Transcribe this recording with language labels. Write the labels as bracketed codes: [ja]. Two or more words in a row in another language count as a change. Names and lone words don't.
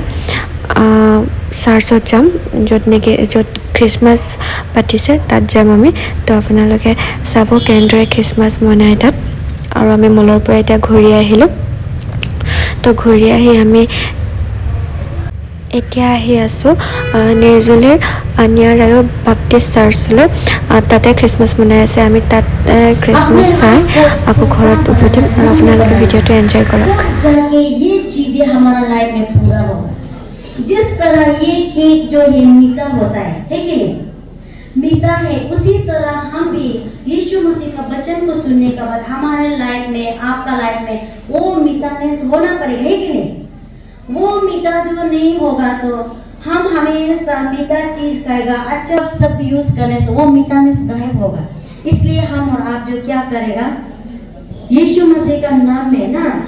[as] চাৰ্চত যাম য'ত খ্ৰীষ্টমাছ পাতিছে তাত যাম আমি তো আপোনালোকে চাব কেনেদৰে খ্ৰীষ্টমাছ মনায় তাত আৰু আমি মলৰ পৰা এতিয়া ঘূৰি আহিলোঁ তো ঘূৰি আহি আমি এতিয়া আহি আছোঁ নিৰ্জুলিৰ নিয়াৰায়ো বাপ্টিষ্ট চাৰ্চলৈ তাতে খ্ৰীষ্টমাছ মনাই আছে আমি তাত খ্ৰীষ্টমাছ চাই আকৌ ঘৰত উভতিম আৰু আপোনালোকে ভিডিঅ'টো এনজয় কৰক [hi] जिस तरह ये केक जो है मीठा होता है कि नहीं मीठा है उसी तरह हम भी यीशु मसीह का वचन को सुनने के बाद हमारे लाइफ में आपका लाइफ में वो मीठानेस होना पड़ेगा है कि नहीं वो मीठा जो नहीं होगा तो हम हमेशा मीठा चीज खाएगा अच्छा शब्द यूज करने से वो मीठानेस गायब होगा इसलिए हम और आप जो क्या करेगा यीशु मसीह का नाम में ना